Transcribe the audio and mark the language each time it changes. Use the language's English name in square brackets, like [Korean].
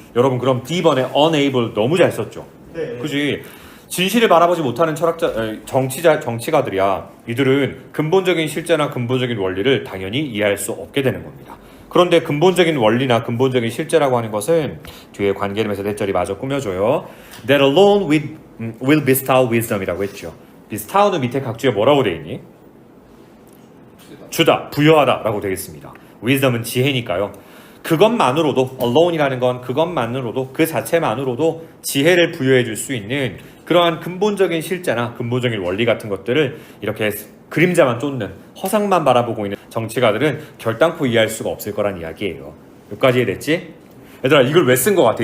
[Korean] 여러분, 그럼 D번에 unable 너무 잘 썼죠? 네. 그지? 진실을 바라보지 못하는 정치가들이야. 이들은 근본적인 실제나 근본적인 원리를 당연히 이해할 수 없게 되는 겁니다. 그런데 근본적인 원리나 근본적인 실제라고 하는 것은 뒤에 관계름에서 대절이 마저 꾸며줘요. [English] That alone will bestow wisdom이라고 했죠. [Korean] bestow는 밑에 각주에 뭐라고 돼 있니? 주다, 부여하다 라고 되겠습니다. wisdom은 지혜니까요. 그것만으로도, alone이라는 건 그것만으로도, 그 자체만으로도 지혜를 부여해 줄 수 있는 그러한 근본적인 실제나 근본적인 원리 같은 것들을 이렇게 그림자만 쫓는, 허상만 바라보고 있는 정치가들은 결단코 이해할 수가 없을 거란 이야기예요. 여기까지 이해됐지? 얘들아, 이걸 왜 쓴 거 같아?